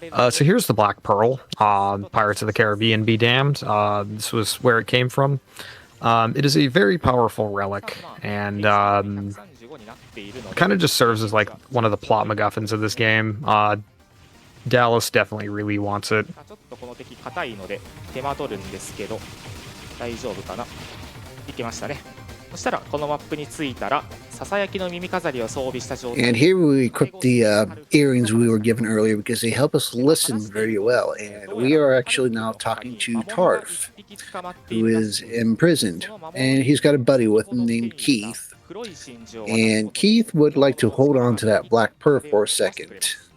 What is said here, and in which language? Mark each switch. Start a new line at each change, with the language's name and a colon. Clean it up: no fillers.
English: So here's the Black Pearl, Pirates of the Caribbean Be Damned. This was where it came from. It is a very powerful relic, and kind of just serves as like one of the plot MacGuffins of this game. Dallas definitely really wants it.
Japanese: ちょっとこの敵硬いので手間取るんですけど大丈夫かな。いけましたね。そしたらこのマップに着いたらささやきの耳飾りを装備した状態
English: And here we equip the earrings we were given earlier because they help us listen very well. And we are actually now talking to Tarf, who is imprisoned. And he's got a buddy with him named Keith. And Keith would like to hold on to that black pearl for a second.